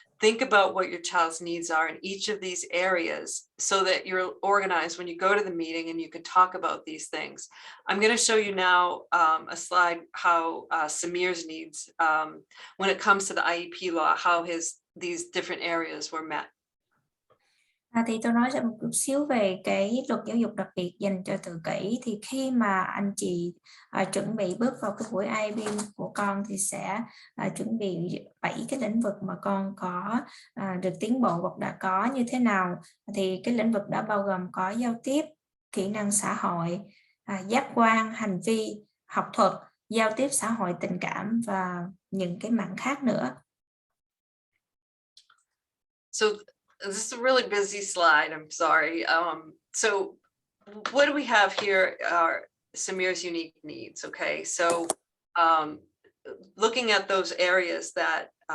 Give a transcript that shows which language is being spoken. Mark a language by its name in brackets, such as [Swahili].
[English] Think about what your child's needs are in each of these areas so that you're organized when you go to the meeting and you can talk about these things. I'm going to show you now a slide how Samir's needs, when it comes to the IEP law, how these different areas were met. [Vietnamese] Thì tôi nói ra một chút xíu về cái luật giáo dục đặc biệt dành cho tự kỷ. Thì khi mà anh chị chuẩn bị bước vào cái buổi IEP của con thì sẽ chuẩn bị 7 cái lĩnh vực mà con có được tiến bộ hoặc đã có như thế nào. Thì cái lĩnh vực đó bao gồm có giao tiếp, kỹ năng xã hội, giác quan, hành vi, học thuật, giao tiếp xã hội, tình cảm và những cái mảng khác nữa. [English] So this is a really busy slide, I'm sorry. So what do we have here are Samir's unique needs, okay? So looking at those areas that